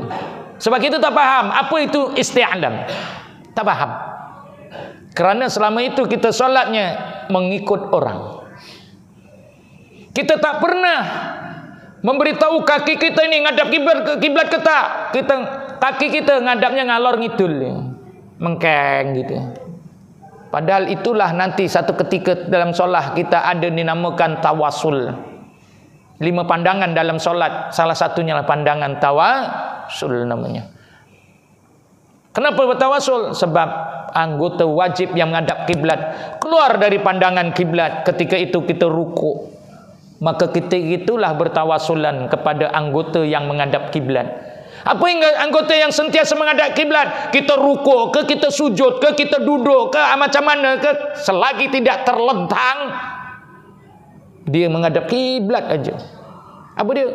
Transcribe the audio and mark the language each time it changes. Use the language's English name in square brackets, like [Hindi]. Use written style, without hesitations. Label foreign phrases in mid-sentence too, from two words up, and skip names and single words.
[Malay] Sebab kita tak faham apa itu isti'lam. Tak faham. Kerana selama itu kita solatnya mengikut orang. Kita tak pernah memberitahu kaki kita ini ngadap kiblat ke tak. Kaki kita ngadapnya [Javanese] ngalor ngidul, [Malay] mengkeng gitu. Padahal itulah nanti satu ketika dalam solat kita ada dinamakan tawasul. 5 pandangan dalam solat, salah satunya lah pandangan tawasul namanya. Kenapa bertawasul? Sebab anggota wajib yang menghadap kiblat keluar dari pandangan kiblat, ketika itu kita rukuk. Maka kita itulah bertawasulan kepada anggota yang menghadap kiblat. Apa yang anggota yang sentiasa menghadap kiblat, kita rukuk ke, kita sujud ke, kita duduk ke, macam mana ke, selagi tidak terlentang, dia menghadap kiblat aja. Apa dia?